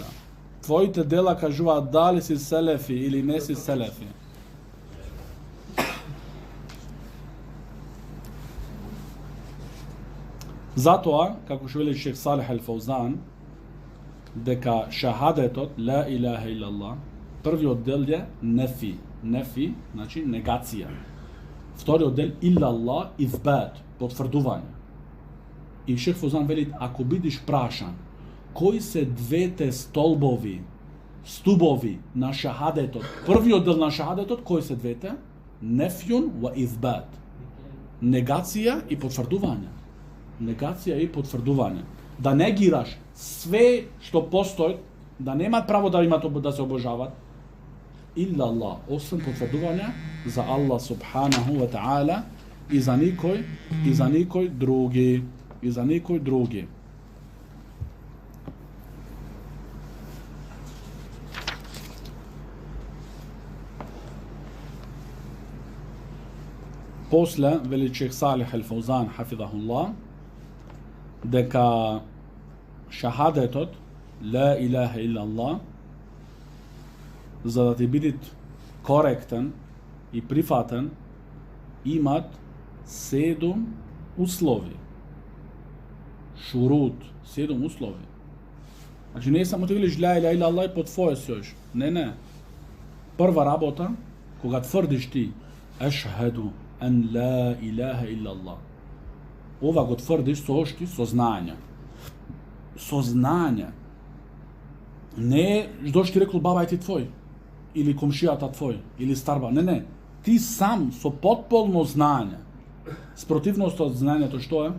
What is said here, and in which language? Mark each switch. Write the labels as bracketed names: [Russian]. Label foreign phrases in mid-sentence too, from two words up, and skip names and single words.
[Macedonian] Твоите дела кажуваат дали си селефи или не си селефи. Затоа, како што вели Шех Салих Ал-Фаузан, дека шахадетот, [Arabic] لا إله إلا الله, [Macedonian] првиот дел е нефи, значи негација. Вториот дел илlallah, ифбат, потврдување. И Шех Фаузан вели, ако бидиш прашан, кои се двете столбови на шахадетот, првиот дел на шахадетот, кои се двете? [Arabic] نفي وإثبات. [Macedonian] Негација и потврдување. Да негираш све што постои, да немаат право да имат да се обожават, илlallah, освен потврдување за [Arabic] الله سبحانه وتعالى [Macedonian] и за никој други. После вели Шех Салих Ал-Фаузан хафидахуллах дека шахадетот [Arabic] لا إله إلا الله, [Macedonian] за да ти биде коректен и прифатен, имат 7 услови. Шурут, 7 услови. Значи не е само ти велиш [Arabic] لا إله إلا الله [Macedonian] и по твое сјош. Не. Прва работа, кога тврдиш ти [Arabic] أشهد أن لا إله إلا الله, [Macedonian] ова го тврдиш со ошти сознание. Не дошли ти рекол баба ти твој, или комшијата твој, или старба. Не. Ти сам со потполно знање. Спротивноста од знањето што е?